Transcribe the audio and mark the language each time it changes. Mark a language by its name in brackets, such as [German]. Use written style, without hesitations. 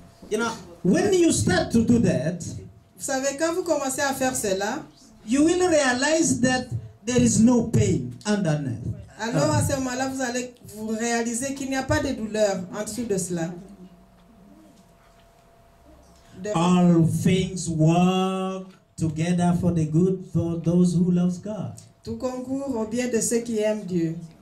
[English] You know, when you start to do that, [French] Vous savez, quand vous commencez à faire cela, [English] you will realize that there is no pain underneath. [French] alors à ce moment-là, vous allez vous réaliser qu'il n'y a pas de douleur en dessous de cela. [English] All things work together for the good for those who love God. [French] Tout concourt au bien de ceux qui aiment Dieu.